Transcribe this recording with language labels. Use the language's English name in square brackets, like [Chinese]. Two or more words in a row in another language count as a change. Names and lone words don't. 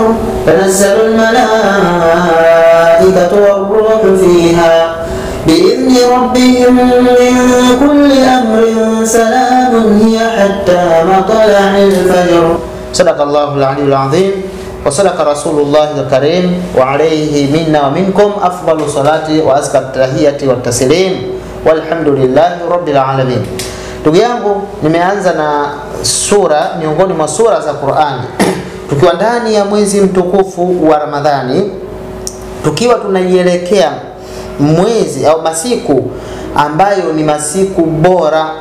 [Arabic] تنزل الملائكة والروح فيها بإذن ربهم من كل أمر سلام هي حتى مطلع الفجر. صدق الله العلي العظيم وصدق رسول الله الكريم وعليه منا ومنكم أفضل صلاة وأزكى التحية والتسليم والحمد لله رب العالمين. [Swahili] Ndugu yangu, nimeanza na sura miongoni mwa sura za Qur'ani tukiwa ndani ya mwezi mtukufu wa Ramadhani, tukiwa tunaielekea mwezi au masiku ambayo ni masiku bora